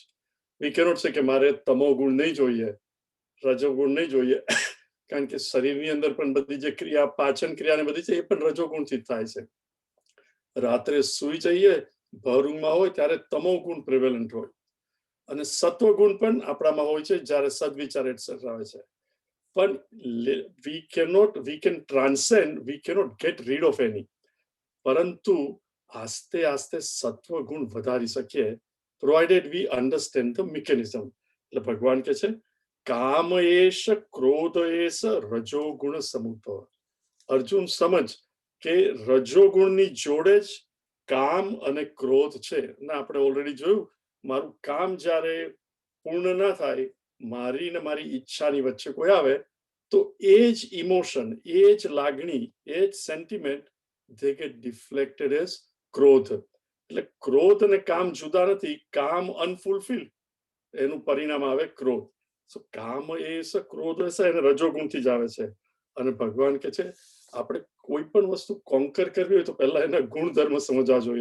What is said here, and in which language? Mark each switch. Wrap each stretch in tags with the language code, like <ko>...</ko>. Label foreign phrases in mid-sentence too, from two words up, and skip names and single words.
<en>We cannot say</en> <gu>કે મારે તમો ગુણ નહીં જોઈએ, રજોગુણ નહીં જોઈએ, કારણ કે શરીરની અંદર પણ બધી જે ક્રિયા, પાચન ક્રિયા ને બધી છે એ પણ રજોગુણથી થાય છે. રાત્રે સુઈ જઈએ, ભર ઊંઘમાં હોય ત્યારે તમો ગુણ પ્રિવેલન્ટ હોય, અને સત્વ ગુણ પણ આપણામાં હોય છે જ્યારે સદવિચાર એટસેટ્રા આવે છે. પણ</gu> <en>we can transcend, we cannot get rid of any.</en> <gu>પરંતુ આસ્તે આસ્તે સત્વ ગુણ વધારી શકીએ,</gu> <en>provided we understand the mechanism.</en> <gu>એટલે ભગવાન કહે છે</gu> <sa>કામ એશ ક્રોધ એશ રજોગુણ સમુદ્ભવ.</sa> <gu>અર્જુન સમજ કે રજોગુણની જોડે જ કામ અને ક્રોધ છે. ને આપણે ઓલરેડી જોયું, મારું કામ જ્યારે પૂર્ણ ના થાય, મારી ને મારી ઈચ્છાની વચ્ચે કોઈ આવે, તો એ જ ઇમોશન, એ જ લાગણી, એ જ સેન્ટિમેન્ટ</gu> <en>they get deflected as</en> <gu>ક્રોધ. એટલે ક્રોધ અને કામ જુદા નથી. કામ અનફુલફિલ, એનું પરિણામ આવે ક્રોધ. સો કામ એ ક્રોધ હશે એને રજોગુણથી જ આવે છે. અને ભગવાન કે છે આપણે કોઈ પણ વસ્તુ કોન્કર કરવી હોય તો પહેલા એના ગુણધર્મ સમજવા જોઈએ.</gu>